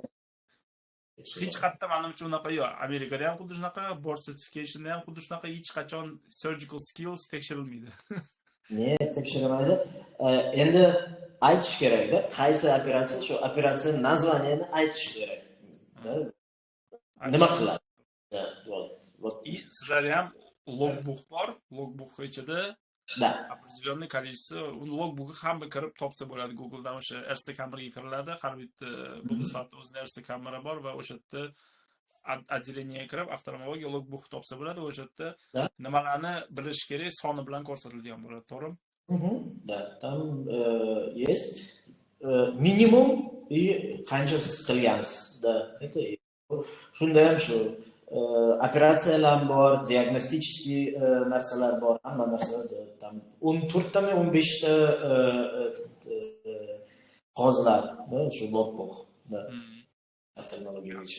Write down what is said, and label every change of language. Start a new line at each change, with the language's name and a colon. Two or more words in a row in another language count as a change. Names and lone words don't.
Uzbek: Hech qayerda menimcha unaqa yo'q. Amerikada ham xuddi shunaqa,
English: board certificationda
Uzbek: ham xuddi shunaqa, hech qachon
English: surgical skills
Uzbek: tekshirilmaydi. Ne tekshirmaydi? Endi aytish kerak-da, qaysi operatsiya, shu operatsiya nazvaniyani aytish kerak. Nima qiladi? Sizlarda ham logbook bor, logbook ichida
Russian: определенный количество,
Uzbek: logbookga hamma kirib topsa bo'ladi. Googledan o'sha RC kameraga kiriladi, har bitta bo'lmaslarda o'zida RC kamera bor va o'sha yerda отделениеga kirib oftalmologiya logbook topsa bo'ladi. O'sha yerda nimalarni bilish kerak, soni bilan ko'rsatilgan bo'ladi, to'g'rimi?
Russian: Да, там есть minimum и
Uzbek: qancha siz qilgansiz.
Russian: Да, это
Uzbek: shunda ham shu operatsiyalar bor, diagnostik narsalar bor, hamma narsalar tam 14 tami 15 ta qog'ozlar, shu logbook. Oftalmologiya bo'yicha.